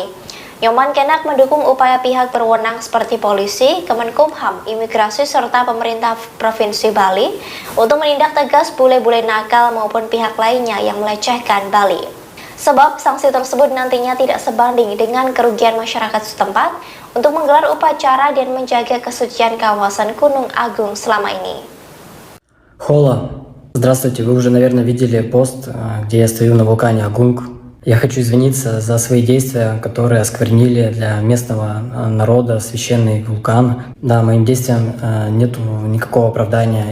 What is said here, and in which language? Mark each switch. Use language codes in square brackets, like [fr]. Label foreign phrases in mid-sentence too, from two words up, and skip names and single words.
[id] Nyoman Kenak mendukung upaya pihak berwenang seperti polisi, Kemenkumham, imigrasi, serta pemerintah Provinsi Bali untuk menindak tegas bule-bule nakal maupun pihak lainnya yang melecehkan Bali. Sebab sanksi tersebut nantinya tidak sebanding dengan kerugian masyarakat setempat untuk menggelar upacara dan menjaga kesucian kawasan Gunung Agung selama ini. [ru] Хола. Здравствуйте, вы уже, наверное, видели пост, где я стою на вулкане Агунг. Я хочу извиниться за свои действия, которые осквернили для местного народа священный вулкан. Да, моим действиям нет никакого оправдания.